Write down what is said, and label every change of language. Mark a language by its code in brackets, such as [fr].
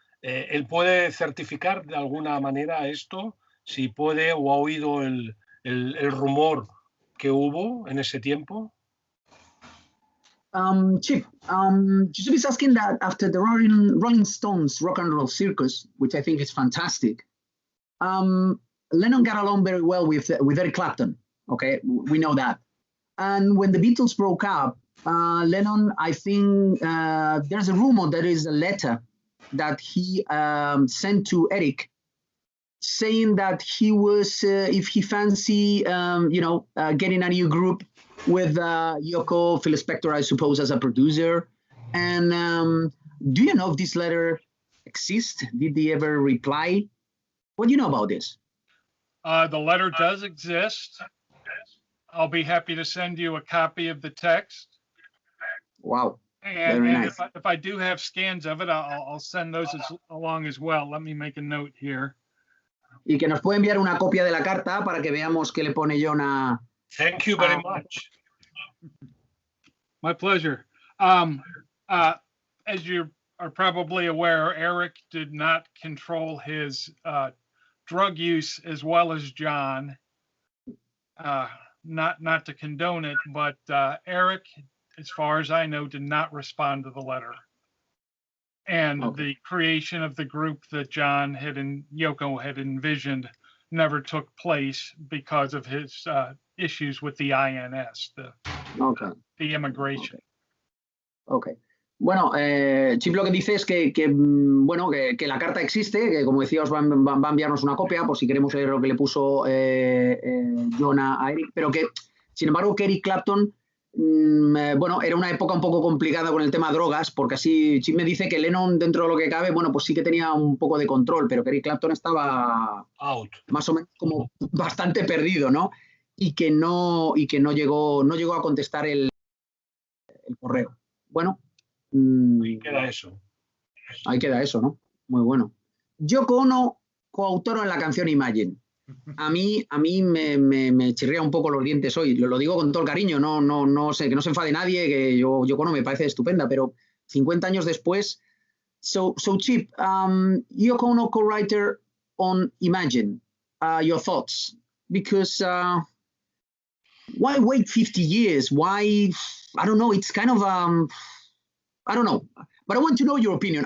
[es] ¿Él puede certificar de alguna manera esto? Si puede o ha oído el rumor que hubo en ese tiempo. [en] Chip, Josep is asking that after the Rolling Stones Rock and Roll Circus, which I think is fantastic, Lennon got along very well with Eric Clapton. Okay, we know that. And when the Beatles broke up, Lennon, I think there's a rumor there is a letter that he sent to Eric, saying that he was, if he fancy, getting a new group with Yoko, Phil Spector, I suppose, as a producer. And do you know if this letter exists? Did he ever reply? What do you know about this? The letter does exist. I'll be happy to send you a copy of the text. Wow. And, very nice. if I do have scans of it, I'll send those along as well. Let me make a note here. [es] Y que nos puede enviar una copia de la carta para que veamos qué le pone John a... [en] Thank you very much. My pleasure. as you are probably aware, Eric did not control his drug use as well as John. Not to condone it, but Eric, as far as I know, did not respond to the letter. And the creation of the group that John had and Yoko had envisioned never took place because of his issues with the INS, the immigration. Okay. [es] Bueno, Chip lo que dice es que la carta existe, que como decía os va a enviarnos una copia por si queremos leer lo que le puso John a Eric, pero que sin embargo que Eric Clapton, era una época un poco complicada con el tema drogas, porque así Chip me dice que Lennon dentro de lo que cabe, pues sí que tenía un poco de control, pero que Eric Clapton estaba más o menos como bastante perdido, ¿no? Y que no llegó a contestar el correo. Bueno. Ahí queda eso. Ahí queda eso, ¿no? Muy bueno. Yoko Ono, coautor en la canción Imagine. A mí me chirría un poco los dientes hoy. Lo digo con todo el cariño, no sé, que no se enfade nadie, que Yoko Ono me parece estupenda, pero 50 años después. [en] So Chip, Yoko Ono co-writer on Imagine. Your thoughts? Because why wait 50 years? Why? I don't know. It's kind of I don't know, but I want to know your opinion.